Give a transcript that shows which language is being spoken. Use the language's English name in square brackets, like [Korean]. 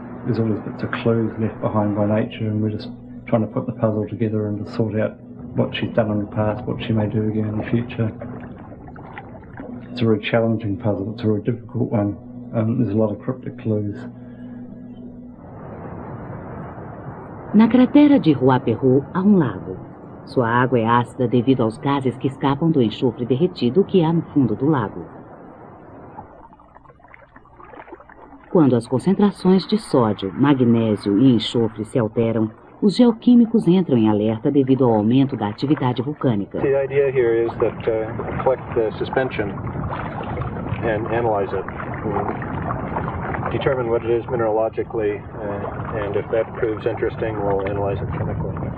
[English] There's always bits of clues left behind by nature, and we're just trying to put the puzzle together and to sort out what she's done in the past, what she may do again in the future. It's a very challenging puzzle, it's a very difficult one. There's a lot of cryptic clues. [Portuguese] Na cratera de Ruapehu há um lago. Sua água é ácida devido aos gases que escapam do enxofre derretido que há no fundo do lago. Quando as concentrações de sódio, magnésio e enxofre se alteram, os geoquímicos entram em alerta devido ao aumento da atividade vulcânica. [English] The idea here is that collect the suspension and analyze it. Determine what it is mineralogically, and if that proves interesting, we'll analyze it chemically.